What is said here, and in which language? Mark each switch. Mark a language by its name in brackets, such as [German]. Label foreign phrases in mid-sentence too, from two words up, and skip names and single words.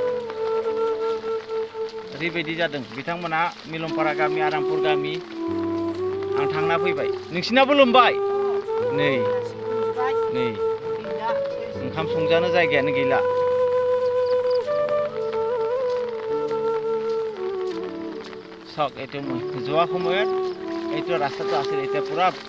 [Bodo] ओरैबायदि जादों बिथांमोना मिलनपारा गामि आरामपुर गामि आं थांना फैबाय नोंसिनाबो लोमबाय नै ओंखाम संजानो जायगायानो गैला [Assamese] চাওক এইটো মই যোৱা সময়ত এইটো ৰাস্তাটো আছিল এতিয়া পুৰা